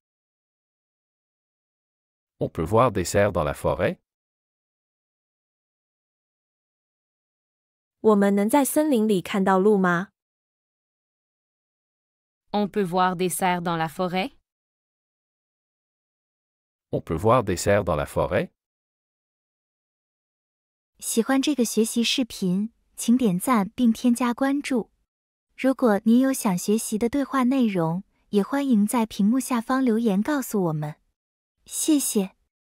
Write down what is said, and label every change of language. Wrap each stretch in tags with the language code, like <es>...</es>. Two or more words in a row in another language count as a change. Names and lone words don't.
<fr>On peut voir des cerfs dans la forêt?</fr> <zh>我们能在森林里看到鹿吗？</zh> <fr>On peut voir des cerfs dans la forêt? On peut voir des cerfs dans la forêt?</fr> <zh>喜欢这个学习视频，请点赞并添加关注。如果您有想学习的对话内容，也欢迎在屏幕下方留言告诉我们。谢谢。</zh>